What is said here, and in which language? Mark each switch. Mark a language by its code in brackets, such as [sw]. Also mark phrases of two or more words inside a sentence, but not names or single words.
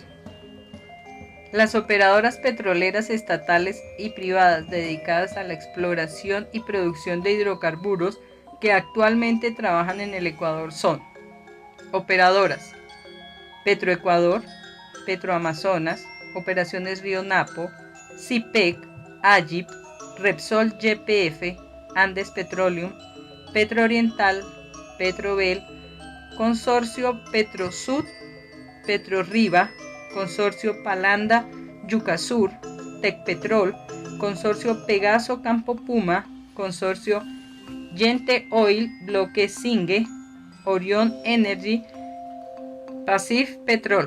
[es] Las operadoras petroleras estatales y privadas dedicadas a la exploración y producción de hidrocarburos que actualmente trabajan en el Ecuador son operadoras Petroecuador, Petroamazonas, Operaciones Río Napo, CIPEC, AGIP, Repsol YPF, Andes Petroleum, Petrooriental, Petrobel, Consorcio Petrosud, Petrorriba, Consorcio Palanda Yucasur, Tecpetrol, Consorcio Pegaso Campo Puma, Consorcio Yente Oil, Bloque Singue, Orion Energy, Pacif Petrol.